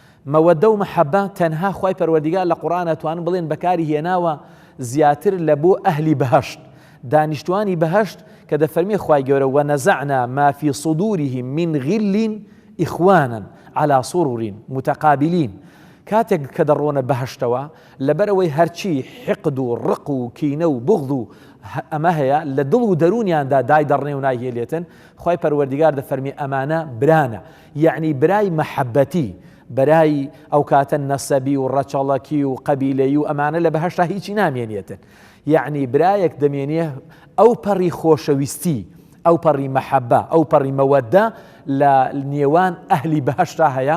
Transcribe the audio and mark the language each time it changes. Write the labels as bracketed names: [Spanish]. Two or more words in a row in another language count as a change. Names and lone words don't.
[Central Kurdish] مەوەدە و مەحەبە تەنها خوای پەروەردیگار لە قورئان ئەتوانن بڵێن بەکاری هێناوە زیاتر لە بۆ ئەهلی بەهەشت، دانیشتوانی بەهەشت کە دەفەرمێ خوای گەورە [Arabic] وەنەزەعنا ما فی صدورهم من غل إخوانا على سرر متقابلين. [Central Kurdish] کاتێک کە دەڕۆنە بەهەشتەوە لەبەرەوەی هەرچی حقد و ڕق و کینە و بغض و ئەمە هەیە لە دڵ و دەرونیاندا دای دەڕنێ و ناهێلێتن، خوای پەروەردیگار دەفەرمی ئەمانە برانە، یعنی برای مەحەبەتی، برای ئەو کاتە نەسەبی و ڕەچەڵەکی و قەبیلەی و ئەمانە لە بەهەشتا هیچی نامێنێتن، یعنی برایەک دەمێنێ ئەو پەڕی خۆشەویستی، ئەو پەڕی مەحەبە، ئەو پەڕی مەوەدە لە نێوان ئەهلی بەهەشتا هەیە.